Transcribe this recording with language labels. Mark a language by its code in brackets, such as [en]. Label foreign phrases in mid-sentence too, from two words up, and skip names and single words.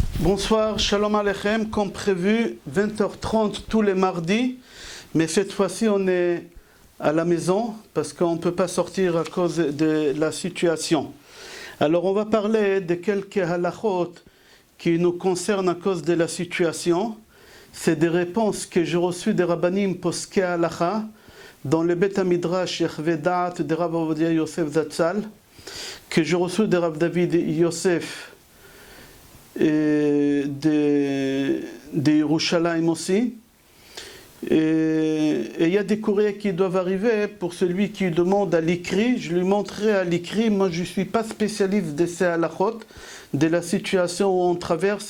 [fr] Bonsoir, [he] שלום עליכם, [fr] comme prévu, 20h30 tous les mardis, mais cette fois-ci on est à la maison parce qu'on ne peut pas sortir à cause de la situation. Alors on va parler de quelques halachot qui nous concernent à cause de la situation. C'est des réponses que j'ai reçues des [he] רבנים פוסקי הלכה [fr] dans le Bet HaMidrash Yechveh Da'at de Rav Ovadia Yosef Zatzal, que j'ai reçu de Rav David Yosef et de Yerushalayim aussi. Et il y a des courriers qui doivent arriver pour celui qui demande à l'écrit. Je lui montrerai à l'écrit. Moi, je ne suis pas spécialiste de ces halachot, de la situation où on traverse.